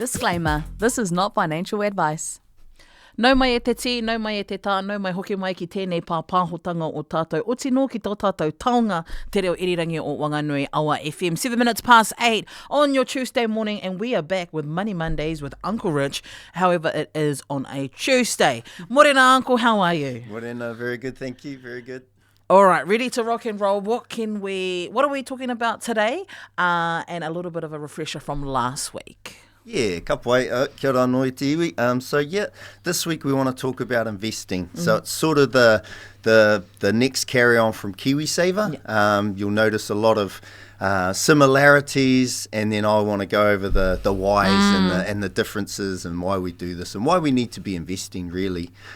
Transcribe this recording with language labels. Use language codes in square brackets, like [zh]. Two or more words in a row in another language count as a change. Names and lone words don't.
[en] Disclaimer, this is not financial advice. [mi] Nau mai e te ti, nau mai e te tā, nau mai hoki mai ki tēnei pāpāhotanga o tātou o tino ki tō tātou taonga te reo irirangi o Whanganui Awa FM. [en] 7 minutes past 8 on your Tuesday morning, and we are back with Money Mondays with Uncle Rich. However, it is on a Tuesday. Morena, Uncle, how are you? Morena, very good, thank you, very good. All right, ready to rock and roll. What are we talking about today? And a little bit of a refresher from last week. Yeah, [mi] ka pai, kia ora noi te iwi. [en] So this week we want to talk about investing. So it's sort of the next carry on from KiwiSaver. Yeah. You'll notice a lot of similarities, and then I want to go over the whys and the differences and why we do this and why we need to be investing really.